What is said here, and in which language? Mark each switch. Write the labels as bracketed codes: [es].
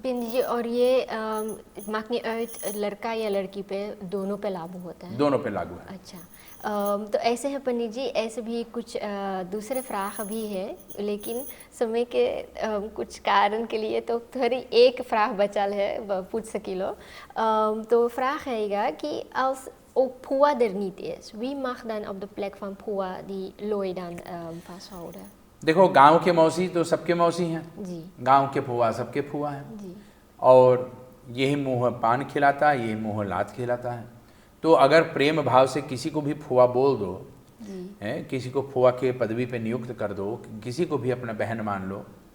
[hi] बिंदी जी, और ये माकनी अर्थ लड़का या लड़की पे दोनों पे लागू होता है? दोनों पे लागू है। अच्छा, तो ऐसे हैं पंडित जी, ऐसे भी कुछ दूसरे फ्राक भी है, लेकिन समय के कुछ कारण के लिए तो थोड़ी एक फ्राक बचल है पूछ सकिलो। तो फ्राक हैगा कि [nl] als ook Pua er niet is, wie mag dan op de plek van Pua die looi dan vasthouden? [hi] देखो, गांव के मौसी तो सबके मौसी हैं जी, गांव के फुआ सबके फुआ हैं जी, और यही मुँह पान खिलाता है, यही मुँह लात खिलाता है। तो अगर प्रेम भाव से किसी को भी फुआ बोल दो है, किसी को फुआ के पदवी पे नियुक्त कर दो, किसी को भी अपना बहन मान लो।